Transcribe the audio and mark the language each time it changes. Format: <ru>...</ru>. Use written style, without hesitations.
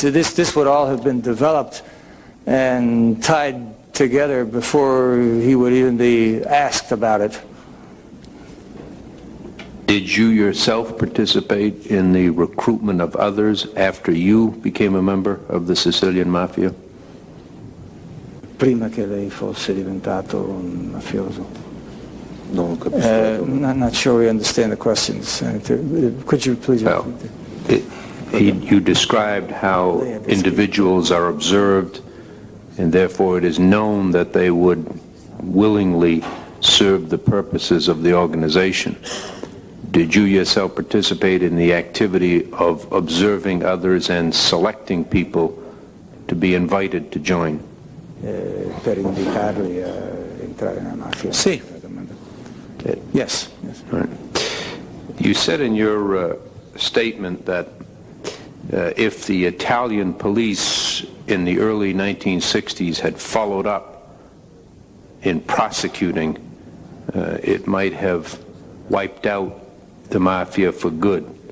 <en>This would all have been developed and tied together before he would even be asked about it. Did you yourself participate in the recruitment of others after you became a member of the Sicilian Mafia?</en> <it>Prima che lei fosse diventato un mafioso.</it> <en>No, I'm not sure we understand the questions, Senator. Could you please repeat? You described how individuals are observed, and therefore it is known that they would willingly serve the purposes of the organization. Did you yourself participate in the activity of observing others and selecting people to be invited to join?</en> <it>Per invitarli a entrare nella mafia? Sì.</it> <en>Yes. Right. You said in your statement that if the Italian police in the early 1960s had followed up in prosecuting, it might have wiped out the mafia for good.</en>